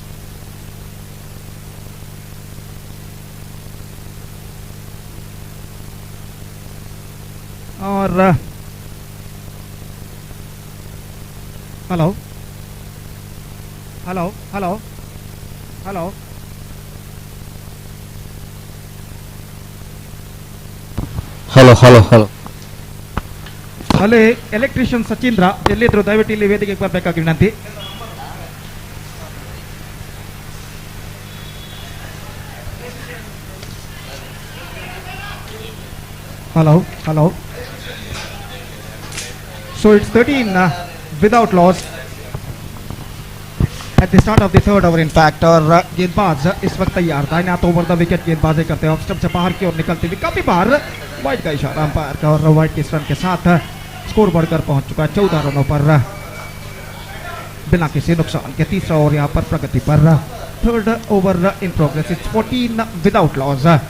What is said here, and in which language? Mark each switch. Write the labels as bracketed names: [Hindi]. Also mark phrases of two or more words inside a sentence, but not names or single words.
[English] और hello hello hello hello hello hello hello hello electrician [Kannada] ಸಚಿಂದ್ರ ಎಲ್ಲಿದ್ರು ದಯವಿಟ್ಟು ಇಲ್ಲಿ ವೇದಿಕೆಗೆ ಬರಬೇಕಾಗಿ ವಿನಂತಿ. [English] Hello, hello. So it's 13 without loss at the start of the third over in fact. [Hindi] और गेंदबाज इस वक्त तैयार था हाथ [English] over the wicket [Hindi] गेंदबाजी करते हैं ऑफ स्टंप से बाहर की ओर निकलती हुई काफी बार वाइड का इशारा अंपायर का। और वाइड के इस रन के साथ स्कोर बढ़कर पहुंच चुका है 14 रनों पर बिना किसी नुकसान के। तीसरा ओवर यहाँ पर प्रगति पर। [English] third over in progress it's 14 without loss.